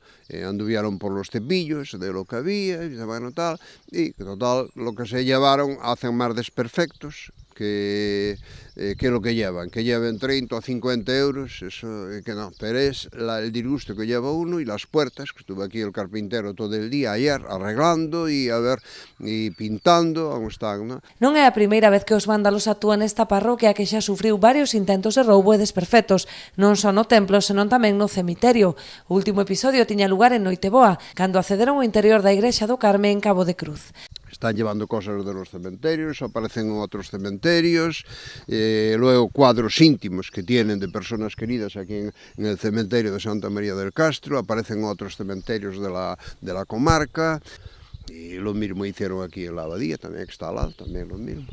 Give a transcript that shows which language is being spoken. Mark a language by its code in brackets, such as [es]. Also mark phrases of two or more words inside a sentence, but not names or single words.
[es] Anduvieron por los cepillos de lo que había, y bueno, tal, y total, lo que se llevaron hacen más desperfectos que lo que llevan. Que lleven 30 o 50 euros, eso que no, pero es el disgusto que lleva uno y las puertas, que estuvo aquí el carpintero todo el día ayer arreglando y pintando, como están, ¿no? [gl] Non é a primeira vez que os vándalos actúan nesta parroquia que xa sufriu varios intentos de roubo e desperfectos, non só no templo, senón tamén no cemiterio. O último episodio tiña lugar en Noiteboa, cando accederon ao interior da igrexa do Carme en Cabo de Cruz. [es] Están llevando cosas de los cementerios, aparecen en otros cementerios, luego cuadros íntimos que tienen de personas queridas aquí en el cementerio de Santa María del Castro, aparecen en otros cementerios de la comarca, y lo mismo hicieron aquí en la abadía, también que está al lado, también lo mismo.